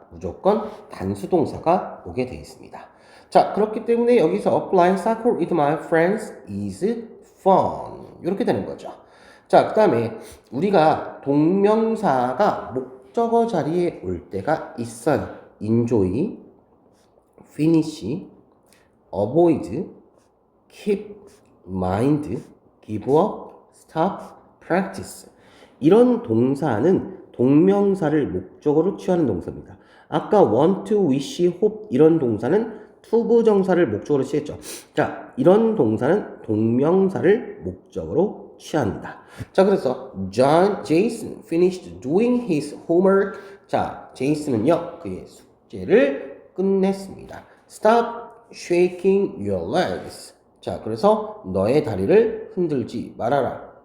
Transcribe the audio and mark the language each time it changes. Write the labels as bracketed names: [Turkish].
[Korean] 무조건 단수동사가 오게 되어 있습니다. 자, 그렇기 때문에 여기서 [English] playing soccer with my friends is fun [Korean] 이렇게 되는 거죠. 자, 그 다음에 우리가 동명사가 목적어 자리에 올 때가 있어요. enjoy, finish, avoid, keep, mind, give up, stop, practice 이런 동사는 동명사를 목적어로 취하는 동사입니다. 아까 want, to, wish, hope 이런 동사는 투부정사를 목적으로 취했죠. 자, 이런 동사는 동명사를 목적으로 취한다. 자, 그래서 [English] Jason finished doing his homework. [Korean] 자, 제이슨은요 그의 숙제를 끝냈습니다. [English] Stop shaking your legs. [Korean] 자, 그래서 너의 다리를 흔들지 말아라.